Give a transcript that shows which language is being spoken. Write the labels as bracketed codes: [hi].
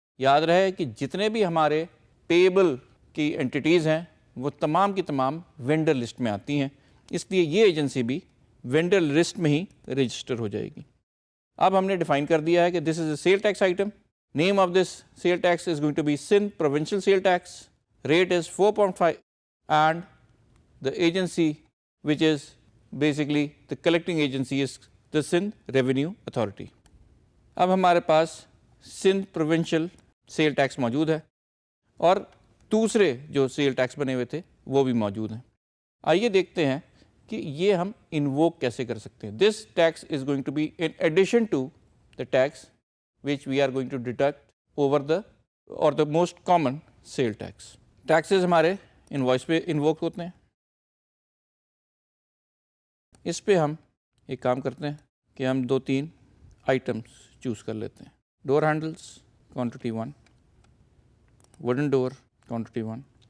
[ur] یاد رہے کہ جتنے بھی ہمارے پیبل کی انٹیٹیز ہیں وہ تمام کی تمام وینڈر لسٹ میں آتی ہیں، اس لیے یہ ایجنسی بھی وینڈر لسٹ میں ہی رجسٹر ہو جائے گی. اب ہم نے ڈیفائن کر دیا ہے کہ [en] This is a sale tax item. Name of this sale tax is going to be Sindh provincial sale tax. Rate is 4.5 and the agency which is basically the collecting agency is the Sindh Revenue Authority. [ur] اب ہمارے پاس Sindh provincial cell tax موجود ہے اور دوسرے جو cell tax بنے ہوئے تھے وہ بھی موجود ہیں. آئیے دیکھتے ہیں کہ یہ ہم انووک کیسے کر سکتے ہیں. [en] This tax is going to be in addition to the tax which we are going to deduct over the most common sale tax. [ur] Taxes ہمارے انوائس پہ انووک ہوتے ہیں. اس پہ ہم ایک کام کرتے ہیں کہ ہم 2-3 آئٹمس چوز کر لیتے ہیں. [en] Door handles quantity 1, wooden door quantity 1.